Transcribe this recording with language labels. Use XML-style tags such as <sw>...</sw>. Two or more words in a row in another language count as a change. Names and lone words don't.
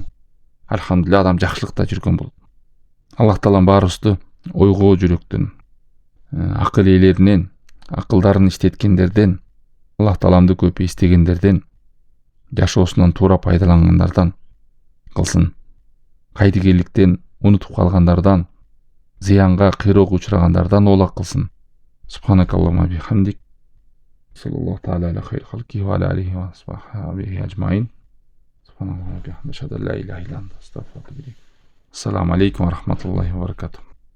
<ky>Алхамдулилlah, адам жакшылыкта жүргөн болот. Аллах Таалам баарыбызды ойгоо жүрөктөн, акыл ээлеринен, акылдарын иштеткендерден, Аллах Тааламды көп эстегендерден, жашоосунан туура пайдалангандардан кылсын. Кайдыгерликтен унутуп калгандардан, зыянга, кыйроого учурагандардан оолак кылсын.</ky> <ar>سبحانك اللهم وبحمدك. صلى الله تعالى على خير خلقه وعلى آله وصحبه أجمعين. سبحان الله وبحمده، أشهد أن لا إله إلا أنت، أستغفرك وأتوب إليك. السلام عليكم ورحمة الله وبركاته.</ar>